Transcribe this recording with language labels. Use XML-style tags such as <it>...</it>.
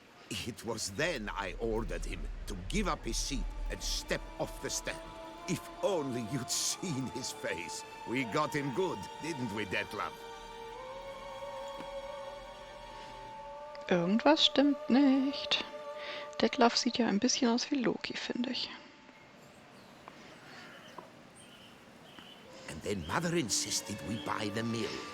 <en>It was then I ordered him to give up his seat and step off the stand. If only you'd seen his face. We got him good, didn't we, Detlef?</en> <de>Irgendwas stimmt nicht. Detlef sieht ja ein bisschen aus wie Loki, finde ich.</de> <en>And then Mother insisted we buy the mill.</en>